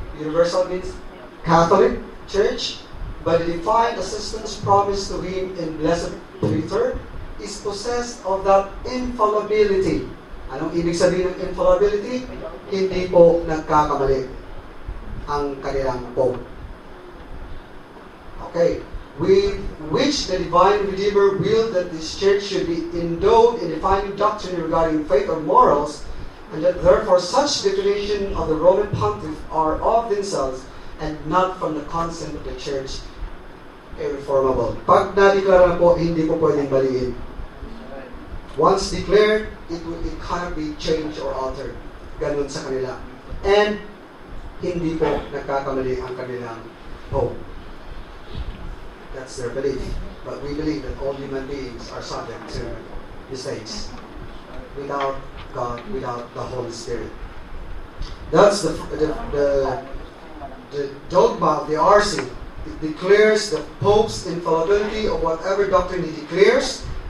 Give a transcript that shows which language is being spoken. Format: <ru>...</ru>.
<en>Universal means Catholic Church. By the defined assistance promised to him in Blessed Peter, is possessed of that infallibility.</en> <tl>Anong ibig sabihin ng infallibility? Hindi po nagkakamali ang kanilang Pope.</tl> <en>Okay. With which the divine Redeemer willed that this church should be endowed in defining doctrine regarding faith or morals, and that therefore such declaration of the Roman Pontiff are of themselves and not from the consent of the church irreformable.</en> <tl>Pag na-declare na po, hindi po pwedeng baliin.</tl> <en>Once declared, it cannot be changed or altered.</en> <tl>Ganun sa kanila. And hindi po nagkakamali ang kanilang Pope.</tl> <en>That's their belief. But we believe that all human beings are subject to mistakes. Without God, without the Holy Spirit. That's the dogma of the RC. It declares the Pope's infallibility of whatever doctrine he declares.</en>